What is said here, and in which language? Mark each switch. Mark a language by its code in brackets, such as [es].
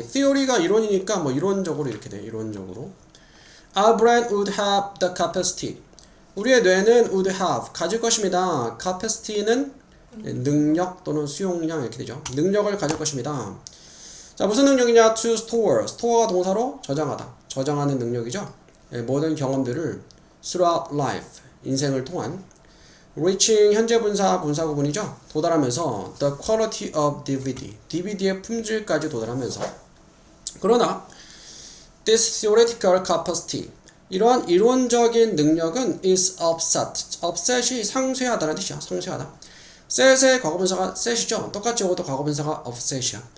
[ko] C가 이론이니까 뭐 이론적으로 이렇게 돼. 이론적으로. [en] Our brain would have the capacity. [ko] 우리의 뇌는 [en] would have [ko] 가질 것입니다. capacity는 능력 또는 수용량 이렇게 되죠. 능력을 가질 것입니다. 자, 무슨 능력이냐? [en] To store. [ko] store가 동사로 저장하다. 저장하는 능력이죠. 모든 경험들을 [en] throughout life. [ko] 인생을 통한 [en] reaching [ko] 현재 분사 분사 구문이죠. 도달하면서 [en] the quality of DVD. [ko] DVD의 품질까지 도달하면서 그러나 [en] this theoretical capacity [ko] 이러한 이론적인 능력은 [en] is offset. [ko] offset이 상쇄하다는 뜻이야. 상쇄하다. set의 과거분사가 set이죠. 똑같이 이것도 과거분사가 offset이야.